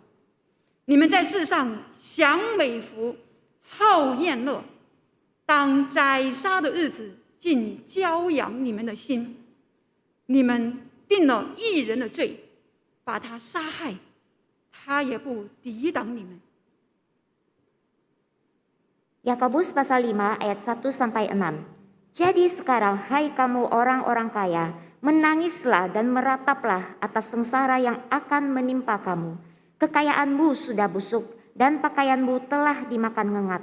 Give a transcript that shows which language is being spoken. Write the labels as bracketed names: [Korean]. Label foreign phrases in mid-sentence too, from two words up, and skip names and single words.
[Chinese] 你们在世上享美福，好宴乐，当宰杀的日子竟骄养你们的心。你们定了义人的罪，把他杀害，他也不抵挡你们。 [Indonesian] Yakobus pasal 5 ayat 1 sampai 6. Jadi sekarang hai kamu orang-orang kaya, menangislah dan merataplah atas sengsara yang akan menimpa kamu. Kekayaanmu sudah busuk dan pakaianmu telah dimakan ngengat.